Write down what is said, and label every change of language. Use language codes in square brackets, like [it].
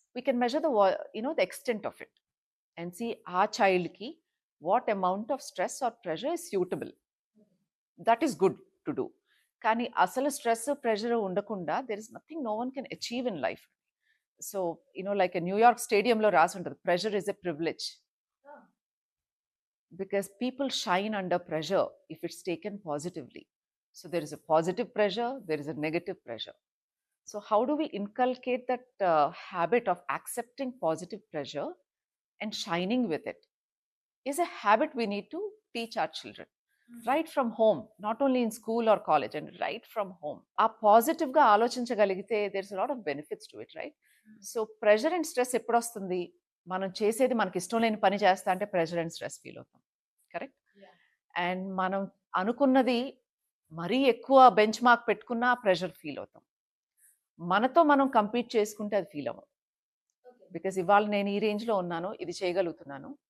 [en] We can measure the extent of it and see a చైల్డ్‌కి what amount of stress or pressure is suitable. That is good to do. [te] కానీ అసలు stress, pressure ఉండకుండా [en] There is nothing no one can achieve in life. [te] So like New York స్టేడియంలో రాసి ఉంటుంది, [en] Pressure is a privilege. Because people shine under pressure if it's taken positively. So there is a positive pressure, there is a negative pressure. So how do we inculcate that habit of accepting positive pressure and shining with it? Is a habit we need to teach our children right from home, not only in school or college, and right from home. [te] ఆ positive గా ఆలోచించగలిగితే [en] there's a lot of benefits to it, right? [te] So pressure and stress ఎప్పుడు వస్తుంది? మనం చేసేది మనకి ఇష్టం లేని పని చేస్తా అంటే ప్రెషర్ అండ్ స్ట్రెస్ ఫీల్ అవుతాం, కరెక్ట్? అండ్ మనం అనుకున్నది మరీ ఎక్కువ బెంచ్ మార్క్ పెట్టుకున్నా ప్రెషర్ ఫీల్ అవుతాం. మనతో మనం కంపీట్ చేసుకుంటే అది ఫీల్ అవ్వం. బికాస్ ఇవాళ నేను ఈ రేంజ్లో ఉన్నాను, ఇది చేయగలుగుతున్నాను.